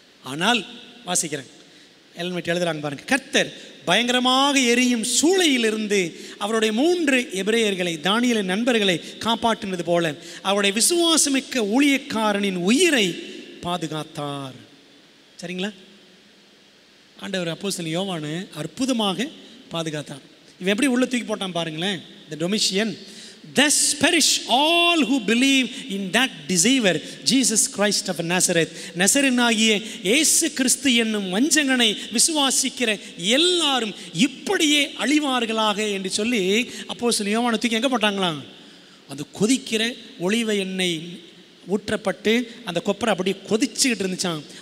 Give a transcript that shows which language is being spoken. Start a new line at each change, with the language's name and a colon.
Tamil: ஆனால் வாசிக்கிறேன், ஹெல்மெட் எழுதுறாங்க பாருங்க, கர்த்தர் பயங்கரமாக எரியும் சூளையிலிருந்து அவருடைய 3 எபிரேயர்களை, தானியேலின் நண்பர்களை காப்பாற்றினது போல அவருடைய விசுவாசமிக்க ஊழியக்காரனின் உயிரை பாதுகாத்தார். சரிங்களா? ஆண்டவர் அப்போஸ்தலன் யோவானை அற்புதமாக பாதுகாத்தார். இவன் எப்படி உள்ள தூக்கி போட்டான் பாருங்களேன், இந்த Domitian.
English: Thus perish all who believe in that deceiver, Jesus Christ of Nazareth.
Tamil: நசரேனாகிய இயேசு கிறிஸ்து என்னும் வஞ்சகனை விசுவாசிக்கிற எல்லாரும் இப்படியே அழிவார்களாக என்று சொல்லி அப்போஸ்தலன் யோவானை தூக்கி எங்கே போட்டாங்களாம்? அது கொதிக்கிற ஒலிவ எண்ணெய் ஊற்றப்பட்டு அந்த கொப்பரை அப்படியே கொதிச்சுக்கிட்டு இருந்துச்சான்.